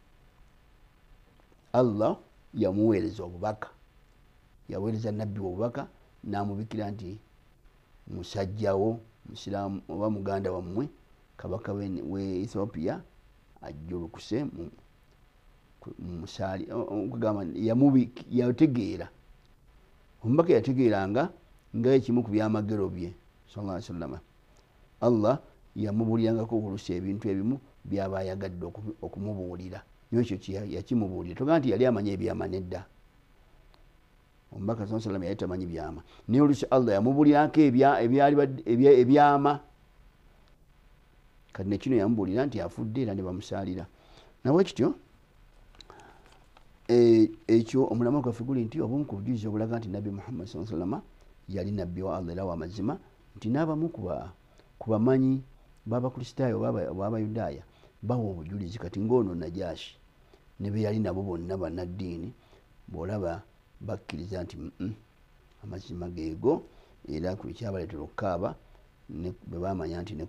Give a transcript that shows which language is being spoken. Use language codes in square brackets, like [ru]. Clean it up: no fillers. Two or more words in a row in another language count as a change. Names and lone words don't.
[lg] Allah yamuweereza obubaka yaweereza nabbi obubaka namubikira nti musajjawo musiraamu oba muganda wammwe kabaka we Ethiopia ajjulukuse musaali okugamba yategeera omubaka yategeeranga nga ekimu ku byamagero bye [ar] صلى الله عليه وسلم [lg] Allah yamubulirangako oluusi ebintu ebimu byaba ayagadde okumubuulira ekyo yakimubuulira togaa nti yali amanya ebyama nedda omubaka [ar] صلى الله عليه وسلم [lg] yali tamanyi byama naye oluusi Allah yamubuulirako ebyama kati nekino yamubuulira nti afudde era ne bamusaalira nawe kityo ekyo omulama gwaffe guli nti obumu ku bujulizi obulaga nti nabbi Muhammad [ar] صلى الله عليه وسلم [lg] yali nabbi wa Allah era w'amazima nti n'abamu ku bamanyi b'abakristaayo b'abayudaaya bawa obujulizi kati ng'ono Najashi ne be yali nabo bonna bannaddiini bw'olaba bakkiriza nti amazima geego era ku ekyabaleetera okukaaba bwe baamanya nti ne